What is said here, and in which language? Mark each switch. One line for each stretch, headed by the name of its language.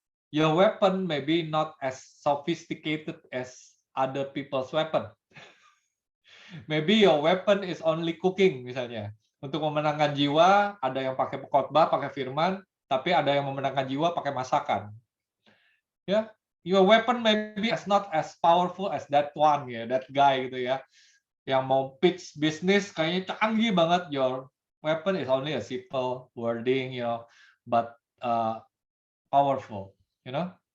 English: Your weapon maybe not as sophisticated as other people's weapon. Maybe your weapon is only cooking
Indonesian: misalnya. Untuk memenangkan jiwa, ada yang pakai khotbah, pakai firman, tapi ada yang memenangkan jiwa pakai masakan.
English: Ya, your weapon maybe is not as powerful as that one ya, that guy
Indonesian: gitu ya. Yang mau pitch bisnis kayaknya canggih banget.
English: Your weapon is only a simple wording, but powerful, you know.